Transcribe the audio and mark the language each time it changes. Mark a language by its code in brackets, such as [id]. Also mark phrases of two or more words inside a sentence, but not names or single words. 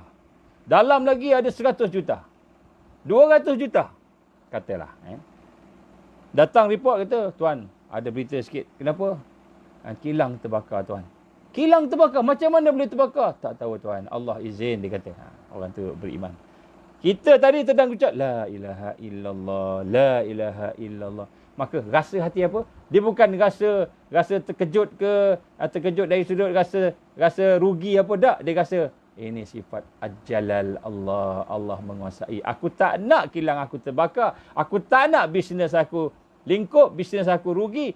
[ms] Dalam lagi ada 100 juta. 200 juta. Katalah. Datang report kata, tuan, ada berita sikit. Kenapa? Kilang terbakar, tuan. Kilang terbakar. Macam mana boleh terbakar? Tak tahu, tuan. Allah izin, dia kata. Orang tu beriman. Kita tadi sedang ucap, [ar] لا إله إلا الله، لا إله إلا الله. [ms] Maka rasa hati apa? Dia bukan rasa terkejut ke, terkejut dari sudut rasa rugi apa, tak. Dia rasa, ini sifat Al-Jalal Allah. Allah menguasai. Aku tak nak kilang aku terbakar. Aku tak nak bisnes aku lingkup, bisnes aku rugi.